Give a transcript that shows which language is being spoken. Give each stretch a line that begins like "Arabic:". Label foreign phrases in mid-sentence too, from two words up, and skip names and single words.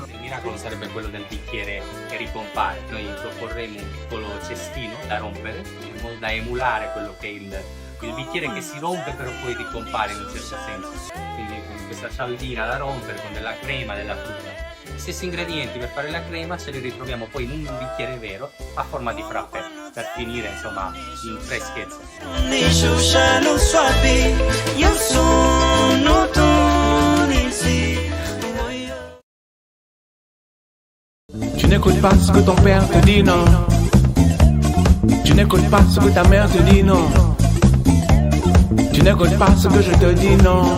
Italian: Il miracolo sarebbe quello del bicchiere che ricompare. Noi proporremo un piccolo cestino da rompere, in modo da emulare quello che è il bicchiere che si rompe però poi ricompare in un certo senso. Quindi con questa cialdina da rompere con della crema, della frutta. Gli stessi ingredienti per fare la crema ce li ritroviamo poi in un bicchiere vero a forma di frappè, per finire insomma in freschezza.
French: Tu n'écoutes pas ce que ton père te dit, non. Tu n'écoutes pas ce que ta mère te dit, non. Tu n'écoutes pas ce que je te dis, non.